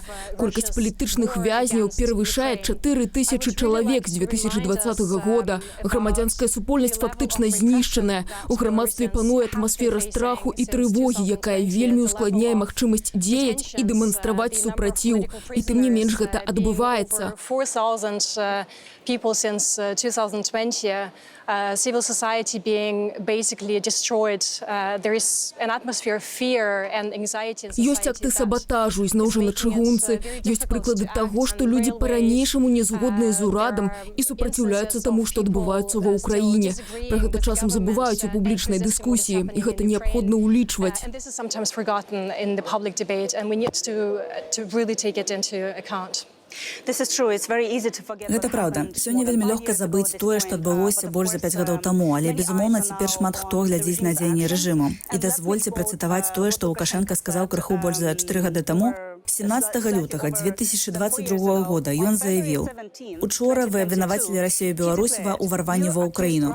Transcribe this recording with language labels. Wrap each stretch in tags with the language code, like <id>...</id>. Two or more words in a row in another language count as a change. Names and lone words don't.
<be>Колькасць палітычных вязняў перавышае 4000 чалавек з 2020 года. Грамадзянская супольнасць фактычна знішчаная. У грамадстве пануе атмасфера страху і трывогі, якая вельмі ускладняе магчымасць дзеяць і дэманстраваць супраціў. І тым не менш гэта адбываецца.</be> <en>People since 2020, civil society being basically destroyed. There is an atmosphere of fear and anxiety.</en> <be>Ёсць акты сабатажу, ізноў жа на чыгунцы. Ёсць прыклады таго, што людзі па-ранейшаму не згодныя з урадам і супраціўляюцца таму, што адбываецца ва ўкраіне. Пра гэта часам забываюць у публічнай дыскусіі, і гэта неабходна ўлічваць.</be> <en>And this is sometimes forgotten in the public debate, and we need to really take it into account.</en> <be>Гэта праўда. Сёння вельмі лёгка забыць тое, што адбылося больш за 5 гадоў таму, але, безумоўна, цяпер шмат хто глядзіць на дзеянні рэжыму. І дазвольце працытаваць тое, што Лукашенка сказаў крыху больш за 4 гады таму. 17 лютага 2022 года ён заявіў: «Учора вы абвінавацілі Расію і Беларусь ва ўварванні ва Ўкраіну.</be>